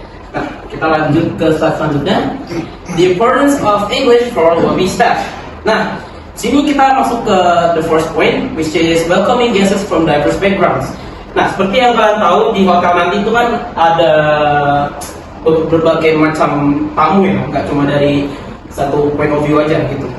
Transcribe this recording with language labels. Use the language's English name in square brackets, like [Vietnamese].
[Indonesian] Nah, kita lanjut ke slide selanjutnya. [English] The importance of English for lobby staff. [Indonesian] Nah, sini kita masuk ke [English] the first point, which is welcoming guests from diverse backgrounds. [Indonesian] Nah, seperti yang kalian tahu di hotel nanti itu kan ada berbagai macam tamu ya, nggak cuma dari satu [English] point of view [Indonesian] aja gitu.